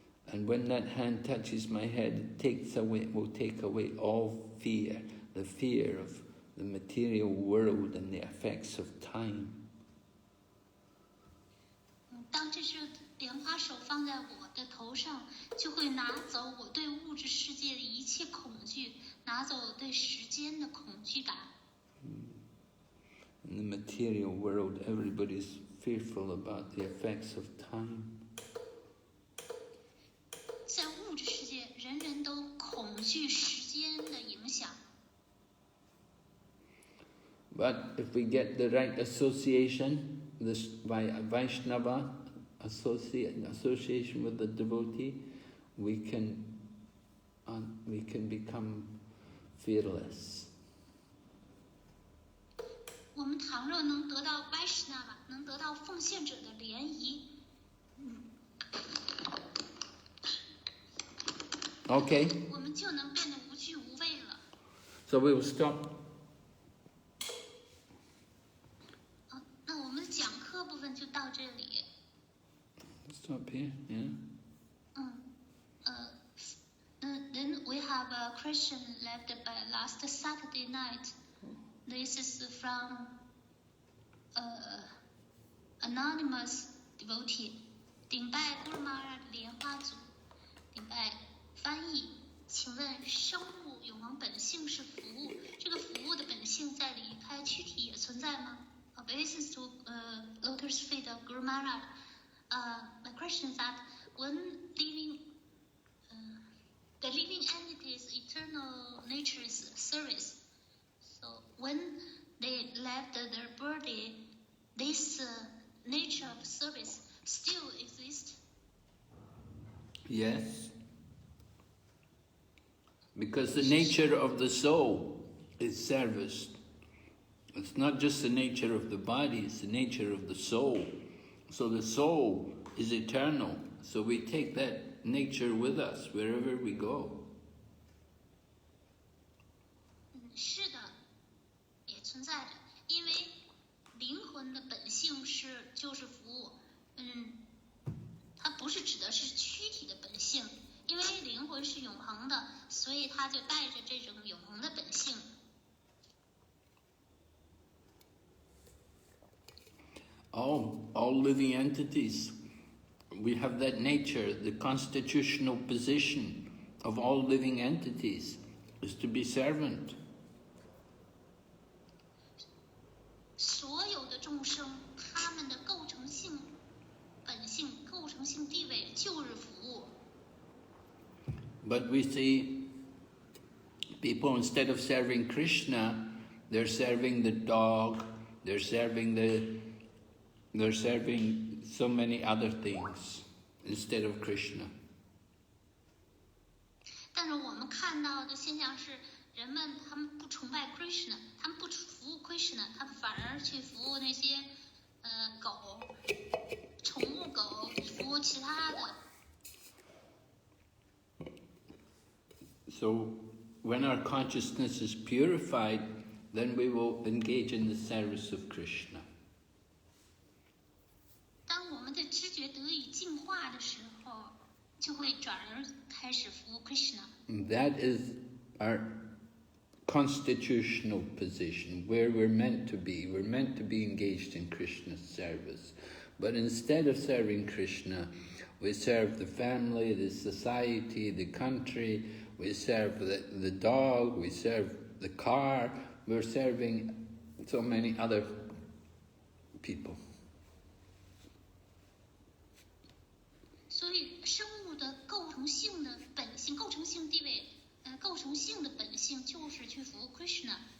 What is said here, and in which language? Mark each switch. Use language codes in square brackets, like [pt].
[en] And when that hand touches my head, it will take away all fear, the fear of the material world and the effects of time. [zh] 当这只莲花手放在我的头上，就会拿走我对物质世界的一切恐惧，拿走我对时间的恐惧感。 [en] In the material world, everybody's fearful about the effects of time. [zh] 在物质世界，人人都恐惧时间的影响。 [en] But if we get the right association, this by Vaishnava, association with the devotee, we can become fearless. [zh] 我们倘若能得到 Vaishnava， 能得到奉献者的联谊。 [en] Okay. [zh] 我们就能变得无惧无畏了。 [en] So we will stop. [zh] 那我们的讲课部分就到这里。 [en] Stop here, yeah. Then we have a question left by last Saturday night. This is from anonymous devotee. [zh] 顶拜古鲁玛尔莲花组，顶拜翻译。请问生物永恒本性是服务，这个服务的本性在离开躯体也存在吗？ [en] Obeisance to Lotus Feet of Guru Maharaj. My question is that when the living entity's eternal nature is service. So when they left their body, this nature of service still exists? Yes. Because the nature of the soul is service. It's not just the nature of the body, it's the nature of the soul. So the soul is eternal. So we take that nature with us wherever we go. [zh] 是的，也存在着，因为灵魂的本性就是服务。它不是指的是躯体的本性，因为灵魂是永恒的，所以它就带着这种永恒的本性。 [en] All living entities, we have that nature. The constitutional position of all living entities is to be servant. [zh] 所有的众生，他们的构成性本性、构成性地位就是服务。 [en] But we see people, instead of serving Krishna, they're serving the dog, they're serving so many other things instead of Krishna. [zh] 但是我们看到的现象是，人们他们不崇拜 Krishna， 他们不服务 Krishna， 他们反而去服务那些狗、宠物狗，服务其他的。 [en] So when our consciousness is purified, then we will engage in the service of Krishna. [zh] 当我们的知觉得以净化的时候，就会转而开始服务 Krishna。 [en] And that is our constitutional position, where we're meant to be. We're meant to be engaged in Krishna's service. But instead of serving Krishna, we serve the family, the society, the country, we serve the dog, we serve the car, we're serving so many other people. [zh] 所以生物的构成性的本性、构成性地位、构成性的本性就是去服务 Krishna。